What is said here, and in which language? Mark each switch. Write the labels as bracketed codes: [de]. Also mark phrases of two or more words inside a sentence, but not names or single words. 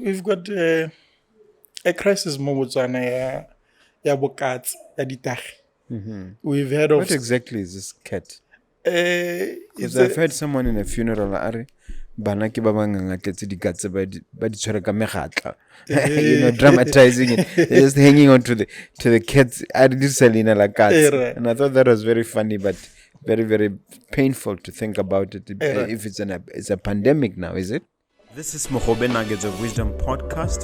[en] we've got a crisis [tn] mo Botswana ya bokatsi ya ditagi. [en] We've heard of What exactly is this cat? it's Because I've heard someone in a funeral [tn] bana ke ba banganga tletse di katse ba di tshwere ka megatla. [en] Dramatizing it. They're just hanging on to the cats. I did Selena la cats. And I thought that was very funny, but very, very painful to think about it. If it's a pandemic now, is it? This is Mogobe Nuggets of Wisdom podcast.